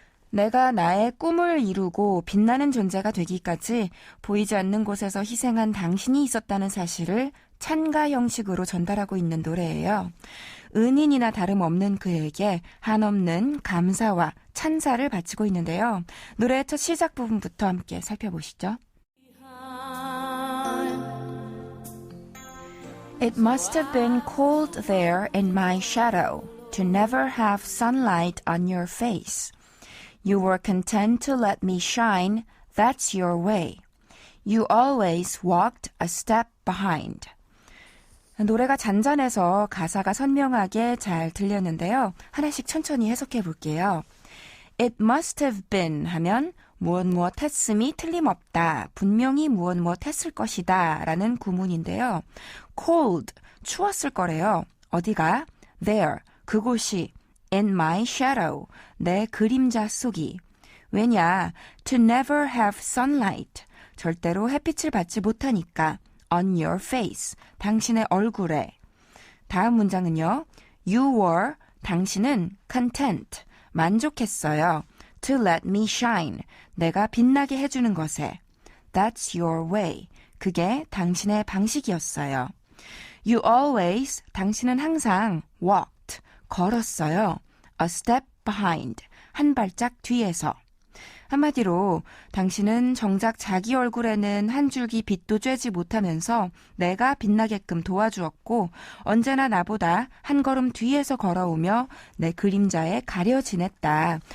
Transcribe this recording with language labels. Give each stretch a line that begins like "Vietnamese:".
Korean: 내가 나의 꿈을 이루고 빛나는 존재가 되기까지 보이지 않는 곳에서 희생한 당신이 있었다는 사실을 찬가 형식으로 전달하고 있는 노래예요. 은인이나 다름없는 그에게 한없는 감사와 찬사를 바치고 있는데요. 노래의 첫 시작 부분부터 함께 살펴보시죠.
English: It must have been cold there in my shadow to never have sunlight on your face. You were content to let me shine, that's your way. You always walked a step behind.
Korean: 노래가 잔잔해서 가사가 선명하게 잘 들렸는데요. 하나씩 천천히 해석해 볼게요.
English: It must have been
Korean: 하면 무엇 했음이 틀림없다. 분명히 무엇 했을 것이다. 라는 구문인데요. cold, 추웠을 거래요. 어디가? there, 그곳이.
English: in my shadow,
Korean: 내 그림자 속이. 왜냐?
English: to never have sunlight,
Korean: 절대로 햇빛을 받지 못하니까.
English: on your face,
Korean: 당신의 얼굴에. 다음 문장은요.
English: You were,
Korean: 당신은
English: content,
Korean: 만족했어요.
English: to let me shine,
Korean: 내가 빛나게 해주는 것에.
English: That's your way,
Korean: 그게 당신의 방식이었어요.
English: You always,
Korean: 당신은 항상 walked, 걸었어요.
English: A step behind,
Korean: 한 발짝 뒤에서. 한마디로 당신은 정작 자기 얼굴에는 한 줄기 빛도 쬐지 못하면서 내가 빛나게끔 도와주었고 언제나 나보다 한 걸음 뒤에서 걸어오며 내 그림자에 가려 지냈다.